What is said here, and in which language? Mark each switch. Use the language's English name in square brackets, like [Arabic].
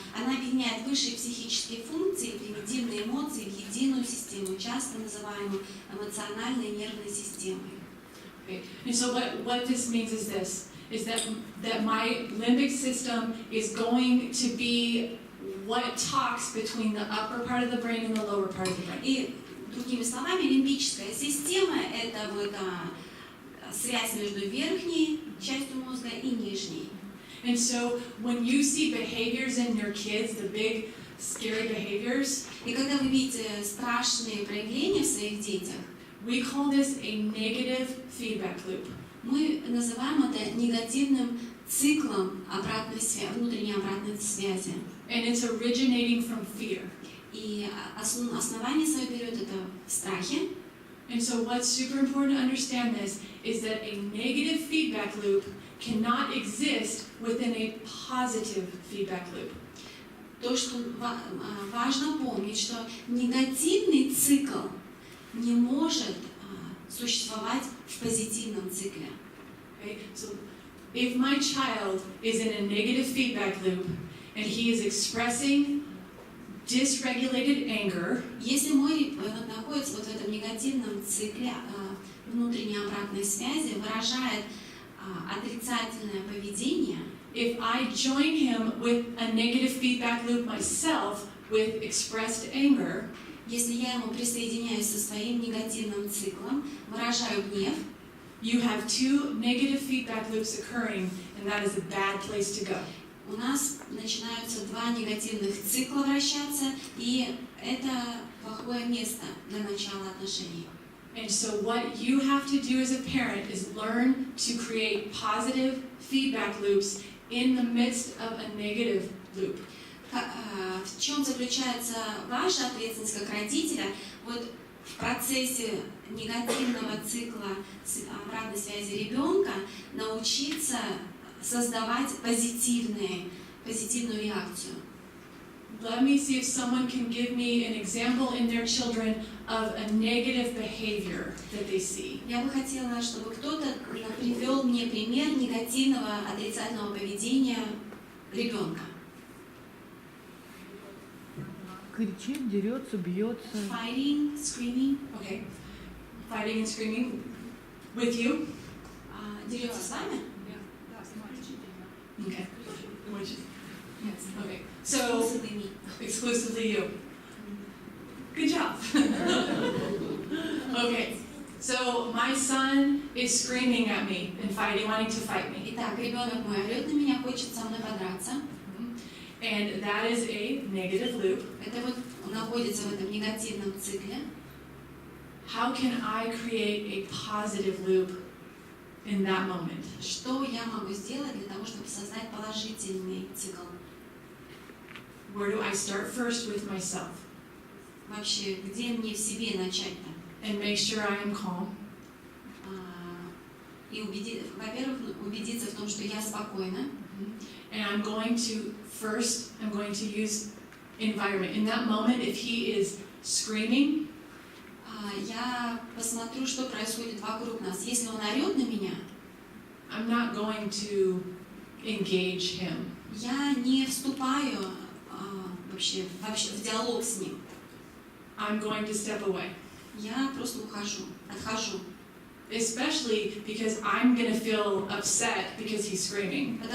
[Russian] Она объединяет высшие психические функции и примитивные эмоции в единую систему, часто называемую эмоциональной нервной системой. [English] Okay. And so what this means is this, is that my limbic system is going to be what talks between the upper part of the brain and the lower part of the brain. [Russian] И другими словами, лимбическая система – это вот связь между верхней частью мозга и нижней. [English] And so when you see behaviors in your kids, the big scary behaviors, [Russian] И когда вы видите страшные проявления в своих детях, [English] we call this a negative feedback loop. [Russian] мы называем это негативным циклом обратной связи, внутренней обратной связи. [English] And it's originating from fear. [Russian] И основание свое берет это в страхе. [English] And so what's super important to understand this is that a negative feedback loop cannot exist within a positive feedback loop. [Russian] То, что важно помнить, что негативный цикл не может существовать в позитивном цикле. [English] Okay? So if my child is in a negative feedback loop and he is expressing dysregulated anger, [Russian] если мой ребенок находится вот в этом негативном цикле внутренней обратной связи, выражает отрицательное поведение, [English] if I join him with a negative feedback loop myself with expressed anger, [Russian] если я ему присоединяюсь со своим негативным циклом, выражаю гнев, [English] you have two negative feedback loops occurring, and that is a bad place to go. [Russian] у нас начинаются два негативных цикла вращаться, и это плохое место для начала отношений. [English] And so what you have to do as a parent is learn to create positive feedback loops in the midst of a negative loop. [Russian] В чем заключается ваша ответственность как родителя? Вот в процессе негативного цикла обратной связи ребенка научиться создавать позитивную реакцию. [English] Let me see if someone can give me an example in their children of a negative behavior that they see. [Russian] Я бы хотела, чтобы кто-то привел мне пример негативного, отрицательного поведения ребенка. Кричит, дерется, бьется. [English] Fighting, screaming. Okay. Fighting and screaming with you? [Russian] Дерется с вами? [English] Okay. Which? Yes. Okay. So exclusively you. Good job. Okay. So my son is screaming at me and fighting, wanting to fight me. [Russian] Итак, ребенок мой орет на меня, хочет со мной подраться. [English] And that is a negative loop. [Russian] Это вот он находится в этом негативном цикле. [English] How can I create a positive loop in that moment? [Russian] Что я могу сделать для того, чтобы создать положительный цикл? [English] Where do I start first with myself? [Russian] Вообще, где мне в себе начать-то? [English] And make sure I am calm. [Russian] И во-первых, убедиться в том, что я спокойна. [English] And I'm going to use environment. In that moment, if he is screaming, [Russian] я посмотрю, что происходит вокруг нас. Если он орет на меня, [English] I'm not going to engage him. [Russian] Я не вступаю вообще в диалог с ним. [English] I'm going to step away. [Russian] Я просто отхожу. [English] Especially because I'm going to feel upset because he's screaming.